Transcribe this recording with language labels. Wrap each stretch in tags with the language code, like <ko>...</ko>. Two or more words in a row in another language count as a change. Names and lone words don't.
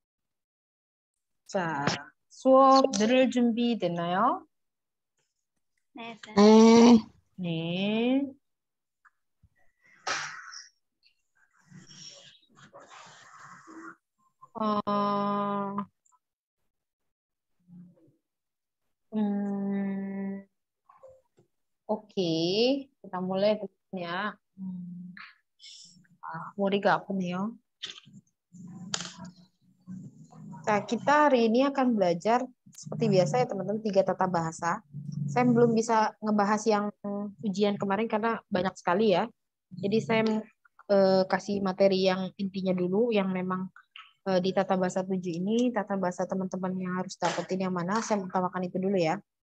<ko>자, 수업 들을 준비 됐나요? 네, 쌤. 네, 네. 어,</ko> <id>hmm, oke. Kita mulai ya.</id> <ko>머리가 아프네요.</ko> <id>Nah, kita hari ini akan belajar seperti biasa ya teman-teman, 3 tata bahasa. Saya belum bisa ngebahas yang ujian kemarin karena banyak sekali ya. Jadi saya kasih materi yang intinya dulu, yang memang di tata bahasa 7 ini, tata bahasa teman-teman yang harus dapetin yang mana, saya utamakan itu dulu ya.</id>